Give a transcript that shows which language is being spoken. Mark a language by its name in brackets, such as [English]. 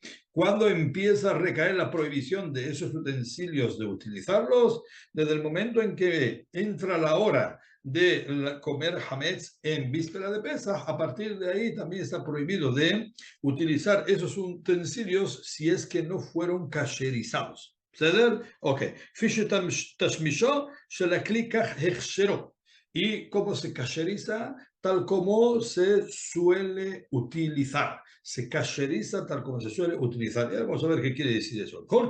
[Spanish] Cuando empieza a recaer la prohibición de esos utensilios de utilizarlos, desde el momento en que entra la hora de comer hametz en víspera de Pesaj, a partir de ahí también está prohibido de utilizar esos utensilios si es que no fueron kasherizados. [Hebrew] בסדר? אוקיי. כפי שתשמישו של הכלי כך הכשרו. [Spanish] Y cómo se cacheriza, tal como se suele utilizar. Se cacheriza tal como se suele utilizar. Y vamos a ver qué quiere decir eso.